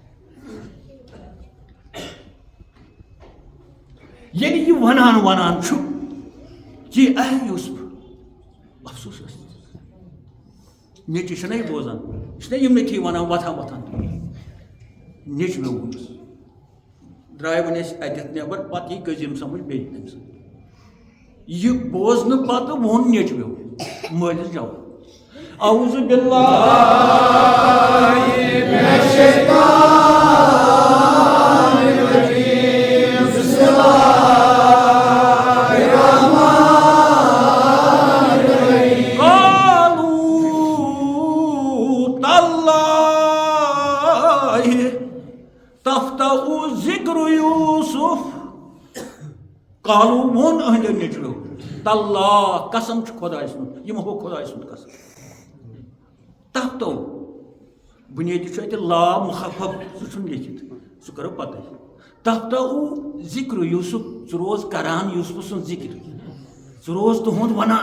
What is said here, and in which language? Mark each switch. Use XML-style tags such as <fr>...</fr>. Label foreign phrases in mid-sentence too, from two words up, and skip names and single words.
<ks>ییٚلہِ یہِ ونان چھُ کہِ اے یوسف افسوس ٲس نیٚچِو چھُنہ یہِ بوزان یہِ چھُنہ یِمنٕے ونان وۄتھان نیٚچوِ ووٚنُس درٛاے وۄنۍ أسۍ اَتٮ۪تھ نٮ۪بر پتہٕ یی قٔزیٖن سمجھ بیٚیہِ تٔمۍ سۭتۍ یہ بوزنہٕ پتہٕ ووٚن نیٚچویو مٲلِس جواب</ks> <ar>اعوذ باللہ من الشیطان الرجیم بسم اللہ الرحمن الرحیم قالوا تاللہ تفتأ ذکر یوسف</ar> <ks>قالو وون أہنٛدیو نیٚچویو تاللہ قسم چھُ خۄداے سُنٛد یِمو ہوو خۄداے سُنٛد قسم تفتو بُنیٲدی چھُ اَتہِ لا مُخفف سُہ چھُنہٕ لیکھِتھ سُہ کرو پتہٕ تفتو ذکر یوسف ژٕ روز کران یوسف سُنٛد ذکر ژٕ روز تُہُنٛد</ks>